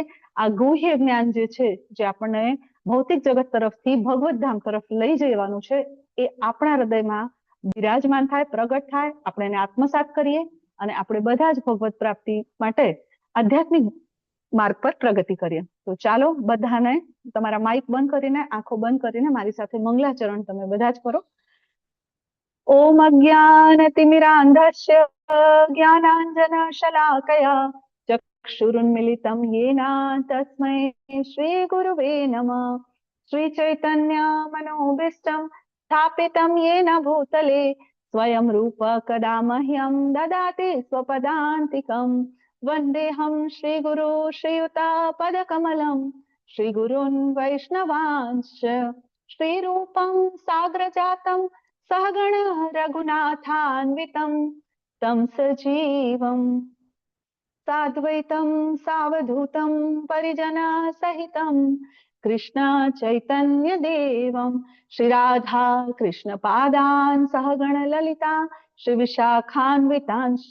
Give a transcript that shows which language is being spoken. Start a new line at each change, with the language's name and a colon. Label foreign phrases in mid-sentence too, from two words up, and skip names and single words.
Gujarati: આ ગુહ્ય જ્ઞાન જે છે, જે આપણને ભૌતિક જગત તરફથી ભગવદ ધામ તરફ લઈ જવાનું છે, એ આપણા હૃદયમાં બિરાજમાન થાય, પ્રગટ થાય, આપણે એને આત્મસાત કરીએ અને આપણે બધા જ ભગવત પ્રાપ્તિ માટે આધ્યાત્મિક માર્ગ પર પ્રગતિ કરીએ. તો ચાલો બધાને તમારા માઇક બંધ કરીને, આંખો બંધ કરીને મારી સાથે મંગલાચરણ તમે બધા જ કરો.
Sanskrit: ઓમ અજ્ઞાનતિમિરાંધસ્ય જ્ઞાનાંજન શલાકયા ચક્ષુરુન્મિલિतं येन तस्मै श्री गुरुवे नमः. श्री चैतन्य मनोभीष्टं स्थापितं येन भूतले स्वयं रूप कदा मह्यं ददाति स्वपदान्तिकं. वन्देऽहं श्रीगुरु श्रीयुतापदकमलं श्रीगुरून् वैष्णवांश्च श्रीरूपं साग्रजातं सहगण रघुनाथान्वितं तं सजीवम् साद्वैतं सावधूतं परिजना सहितं कृष्ण चैतन्य देवं श्री राधा कृष्ण पादान् सहगण ललिता श्री विशाखान्वितांश्च.